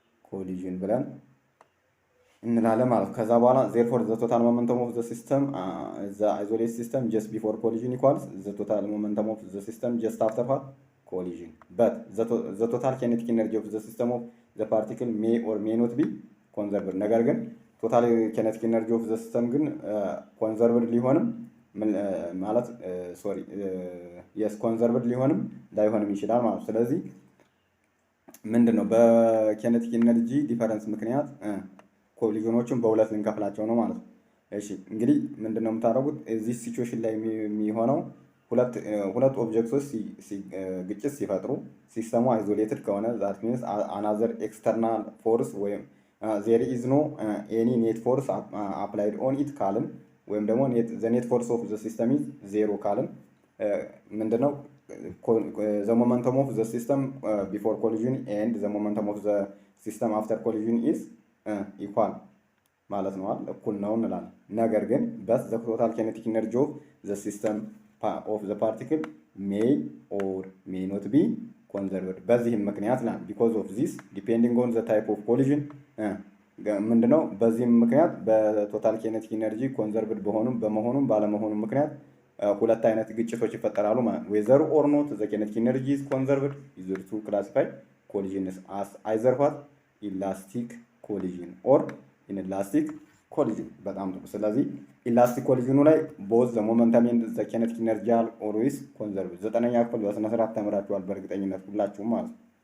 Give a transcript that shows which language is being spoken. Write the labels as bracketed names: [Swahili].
[Amharic] ኮሊዥን ብለን እንላለን ማለት። ከዛ በኋላ [English] therefore the total momentum of the system the isolated system just before collision equals the total momentum of the system just after what collision. But the total kinetic energy of the system of the particle may or may not be [Amharic] ኮንዘርቭድ። ነገር ግን ቶታል ኬኔቲክ ኢነርጂ ኦፍ ዘ ሲስተም ግን ኮንዘርቭድ ሊሆንም ማለት ሶሪ የስ ኮንዘርቭድ ሊሆንም ላይሆንም ይችላል ማለት ነው። ስለዚህ ምንድን ነው በኬኔቲክ ኢነርጂ ዲፈረንስ ምክንያት ኮሊዥኖችን በሁለት ልንከፍላቸው ነው ማለት ነው። እሺ እንግዲህ ምንድን ነው የምታደርጉት እዚህ ሲቹዌሽን ላይ የሚሆነው ሁለት ኦብጀክቶች ግጭት ሲፈጥሩ ሲስተሙ አይዞሌትድ ከሆነ [English] ዛት ሚንስ አናዘር ኤክስተርናል ፎርስ ወይም ዜር ኢዝ ኖ ኤኒ ኔት ፎርስ አፕላይድ ኦን ኢት [Amharic] ካልን ወይም ደግሞ [English] ዘ ኔት ፎርስ ኦፍ ዘ ሲስተም ኢዝ ዜሮ [Amharic] ካልን ምንድነው [English] the momentum of the system before collision and the momentum of the system after collision is equal [Amharic] ማለት ነው አይደል? እኩል ነው እንላለን። ነገር ግን [English] but the total kinetic energy of the system of the particle may or may not be conserved [Amharic] በዚህም ምክንያት ነው [English] because of this depending on the type of collision [Amharic] ምንድነው በዚህም ምክንያት በቶታል ኬኔቲክ ኢነርጂ ኮንዘርቭድ በመሆኑም ባለመሆኑም ምክንያት ሁለት አይነት ግጭቶች ይፈጠራሉ ማለት ነው። [English] whether or not the kinetic energy is conserved is to classify collisions as either what elastic collision or inelastic collision [Amharic] በጣም ጥሩ። ስለዚህ ኢላስቲክ ኮሊዥኑ ላይ [English] both the momentum and the kinetic energy are always conserved። [Amharic] 9ኛ ክፍል በስነ ስርዓት ተምራችኋል በእርግጠኝነት ሁላችሁም ማለት ነው።